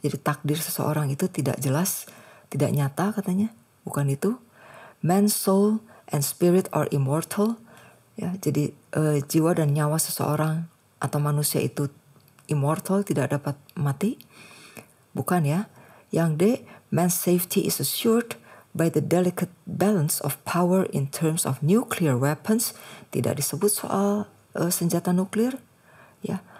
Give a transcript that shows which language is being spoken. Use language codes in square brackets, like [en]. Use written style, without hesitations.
[id] Jadi takdir seseorang itu tidak jelas, tidak nyata katanya, bukan itu. [en] Man's soul and spirit are immortal, ya. [id] Jadi jiwa dan nyawa seseorang atau manusia itu immortal, tidak dapat mati, bukan ya. Yang D, [en] man's safety is assured by the delicate balance of power in terms of nuclear weapons. [id] Tidak disebut soal senjata nuklir, ya.